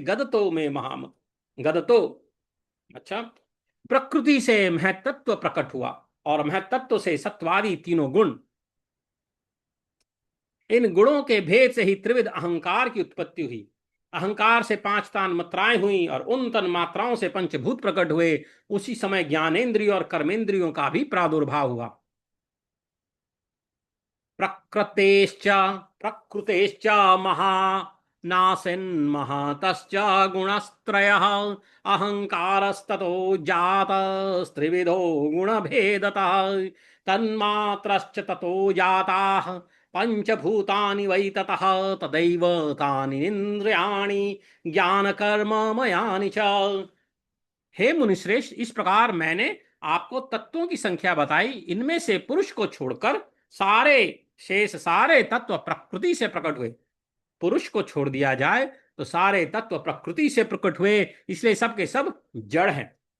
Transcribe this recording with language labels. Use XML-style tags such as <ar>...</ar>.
<hi>गदतो में महामत, गदतो, अच्छा, प्रकृति से महतत्व प्रकट हुआ और महतत्व से सत्वादी तीनों गुण, इन गुणों के भेद से ही त्रिविध अहंकार की उत्पत्ति हुई। अहंकार से पांच तान मात्राएं हुई और उन तन मात्राओं से पंचभूत प्रकट हुए। उसी समय ज्ञानेन्द्रियों और कर्मेंद्रियों का भी प्रादुर्भाव हुआ।</hi> <sa>प्रकृतेश्च प्रकृतेश्च महानासिन्महतश्च गुणस्त्रयः अहंकारस्ततो जातस्त्रिविधो गुणभेदतः तन्मात्रश्च ततो जाताः पंचभूतानि वै ततः तदैव तानि इंद्रियाणि ज्ञानकर्ममयानि च।</sa> <hi>हे मुनिश्रेष्ठ, इस प्रकार मैंने आपको तत्वों की संख्या बताई। इनमें से पुरुष को छोड़कर सारे शेष सारे तत्व प्रकृति से प्रकट हुए। पुरुष को छोड़ दिया जाए तो सारे तत्व प्रकृति से प्रकट हुए, इसलिए सब के सब जड़ हैं।</hi>